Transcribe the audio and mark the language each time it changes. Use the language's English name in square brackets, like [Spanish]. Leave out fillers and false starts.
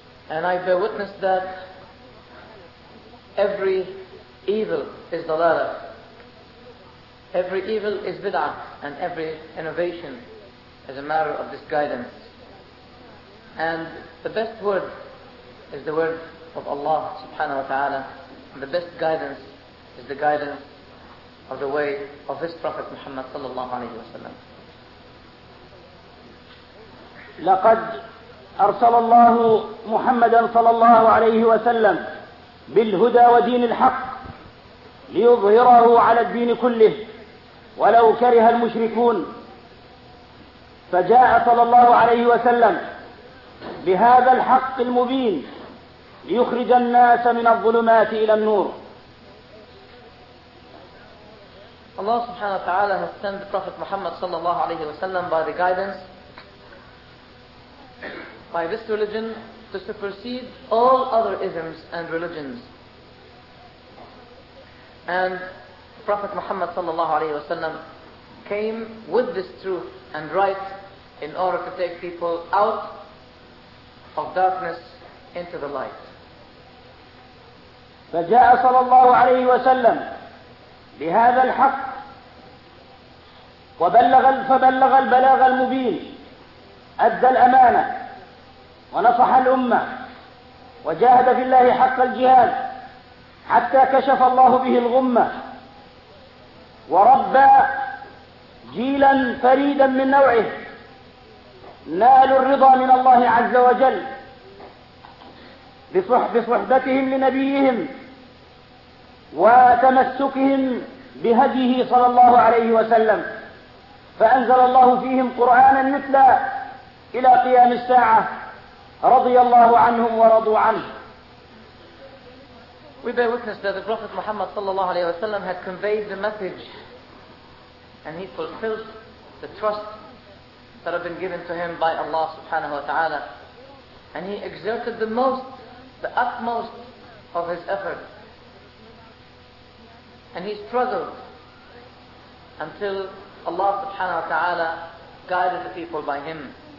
[English] And I bear witness that every evil is dalala, every evil is bid'ah, and every innovation is a matter of disguidance. And the best word is the word of Allah subhanahu wa ta'ala, and the best guidance is the guidance of the way of his Prophet Muhammad [Arabic] صلى الله عليه وسلم. لقد أرسل الله محمدا صلى الله عليه وسلم بالهدى ودين الحق ليظهره على الدين كله ولو كره المشركون. فجاء صلى الله عليه وسلم بهذا الحق المبين ليخرج الناس من الظلمات إلى النور. [English] Allah subhanahu wa ta'ala has sent the Prophet Muhammad sallallahu alayhi wa sallam by the guidance by this religion to supersede all other isms and religions. And Prophet Muhammad sallallahu alayhi wa sallam came with this truth and right in order to take people out of darkness into the light. [Arabic] فجاء صلى الله عليه وسلم بهذا الحق فبلغ البلاغ المبين، أدى الأمانة ونصح الأمة وجاهد في الله حق الجهاد حتى كشف الله به الغمة وربى جيلا فريدا من نوعه نالوا الرضا من الله عز وجل بصحبتهم لنبيهم وتمسكهم بهديه صلى الله عليه وسلم، فأنزل الله فيهم قرآنا يتلى إلى قيام الساعة، رضي الله عنهم ورضوا عنه. [English] We bear witness that the Prophet Muhammad sallallahu alayhi wa sallam had conveyed the message and he fulfilled the trust that had been given to him by Allah subhanahu wa ta'ala, and he exerted the most, the utmost of his effort, and he struggled until Allah subhanahu wa ta'ala guided the people by him.